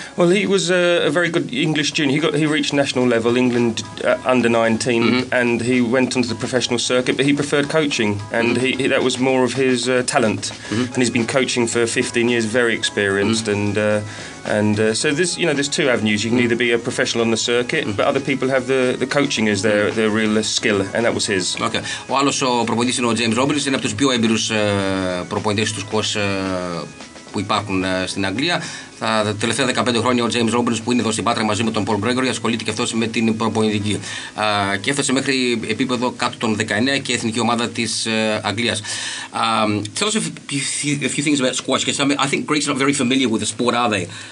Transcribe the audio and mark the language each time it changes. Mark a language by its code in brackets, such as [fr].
[en] Well, he was a very good English junior. He reached national level, England under 19, and he went onto the professional circuit, but he preferred coaching, and that was more of his talent. And he's been coaching for 15 years, very experienced, and so there's 2 avenues. You can either be a professional on the circuit, but other people have the coaching as their real skill, and that was his. Okay. [el] Ο άλλος ο προπονητής είναι ο James Robbins, είναι από τους πιο έμπειρους προπονητές του squash που υπάρχουν στην Αγγλία. Τα τελευταία 15 χρόνια ο James Robbins, που είναι εδώ στην Πάτρα μαζί με τον Paul Gregory, ασχολείται και αυτός με την προπονητική, και έφτασε μέχρι επίπεδο κάτω των 19 και εθνική ομάδα της Αγγλίας. [en] Tell us a few things about squash, because I think Greeks are not very familiar with the sport, are they?